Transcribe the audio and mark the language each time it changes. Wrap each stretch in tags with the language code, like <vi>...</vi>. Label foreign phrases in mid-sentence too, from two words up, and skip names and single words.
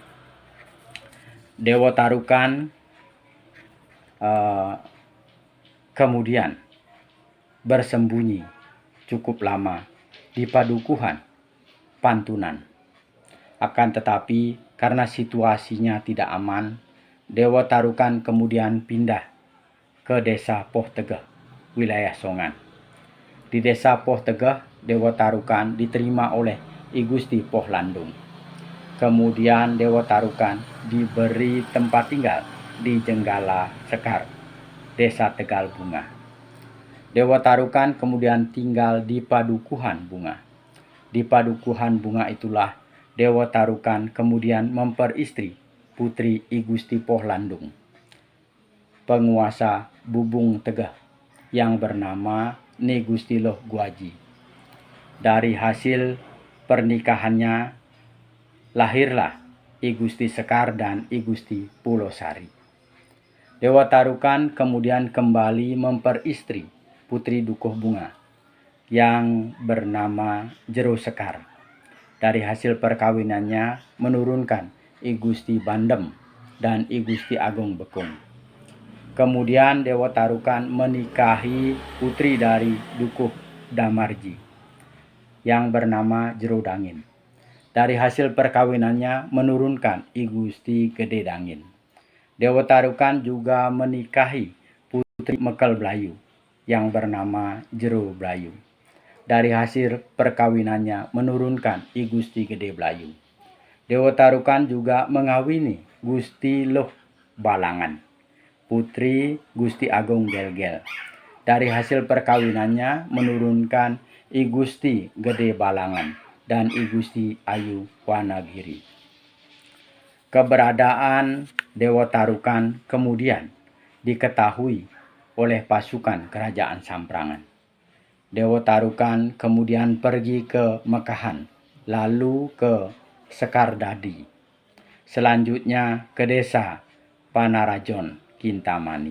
<id>Dewa Tarukan kemudian bersembunyi cukup lama di Padukuhan Pantunan. Akan tetapi karena situasinya tidak aman, Dewa Tarukan kemudian pindah ke desa Poh Tegeh, wilayah Songan. Di desa Poh Tegeh, Dewa Tarukan diterima oleh I Gusti Poh Landung. Kemudian Dewa Tarukan diberi tempat tinggal di Jenggala Sekar, desa Tegal Bunga. Dewa Tarukan kemudian tinggal di Padukuhan Bunga. Di Padukuhan Bunga itulah Dewa Tarukan kemudian memperistri putri I Gusti Poh Landung, penguasa Bubung Tegeh yang bernama Ni Gusti Loh Guaji. Dari hasil pernikahannya lahirlah I Gusti Sekar dan I Gusti Pulosari. Dewa Tarukan kemudian kembali memperistri putri Dukuh Bunga yang bernama Jero Sekar. Dari hasil perkawinannya menurunkan I Gusti Bandem dan I Gusti Agung Bekung. Kemudian Dewa Tarukan menikahi putri dari Dukuh Damarji yang bernama Jero Dangin. Dari hasil perkawinannya menurunkan I Gusti Gede Dangin. Dewa Tarukan juga menikahi putri Mekel Blayu yang bernama Jero Blayu. Dari hasil perkawinannya menurunkan I Gusti Gede Blayu. Dewa Tarukan juga mengawini Gusti Loh Balangan, putri Gusti Agung Gelgel. Dari hasil perkawinannya menurunkan I Gusti Gede Balangan dan I Gusti Ayu Wanagiri. Keberadaan Dewa Tarukan kemudian diketahui oleh pasukan kerajaan Samprangan. Dewa Tarukan kemudian pergi ke Mekahan, lalu ke Sekardadi, selanjutnya ke desa Panarajon, Kintamani.</id>